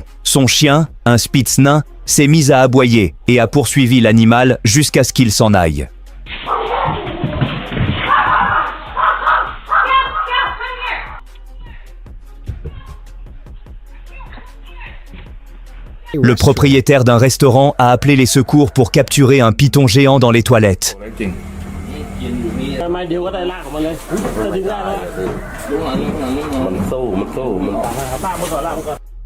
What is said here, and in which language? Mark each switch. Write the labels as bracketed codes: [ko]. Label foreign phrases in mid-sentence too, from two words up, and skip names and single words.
[fr] Son chien, un Spitz nain, s'est mis à aboyer et a poursuivi l'animal jusqu'à ce qu'il s'en aille. Le propriétaire d'un restaurant a appelé les secours pour capturer un python géant dans les toilettes. [th] ไม้เดียวก็ได้ลากออกมาเลยถ้าดึงได้แล้วมันสู้มันสู้มันลากมาก่อน